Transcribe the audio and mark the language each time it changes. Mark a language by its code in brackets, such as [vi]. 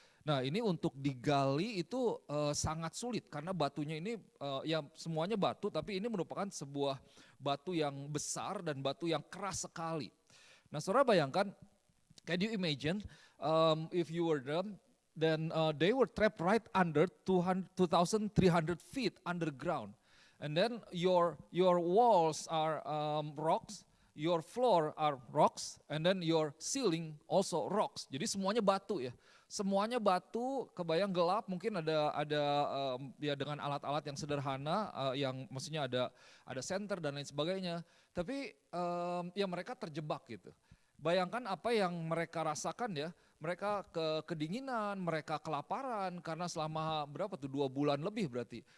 [id] Nah ini untuk digali itu sangat sulit karena batunya ini ya semuanya batu tapi ini merupakan sebuah batu yang besar dan batu yang keras sekali. Nah saudara bayangkan, [en] can you imagine if you were them, then they were trapped right under 2,300 feet underground. And then your walls are rocks, your floor are rocks, and then your ceiling also rocks. [id] Jadi semuanya batu ya. Semuanya batu, kebayang gelap, mungkin ada ya dengan alat-alat yang sederhana, yang maksudnya ada senter dan lain sebagainya. Tapi ya mereka terjebak gitu. Bayangkan apa yang mereka rasakan ya, mereka kedinginan, mereka kelaparan karena selama berapa tuh 2 bulan lebih berarti.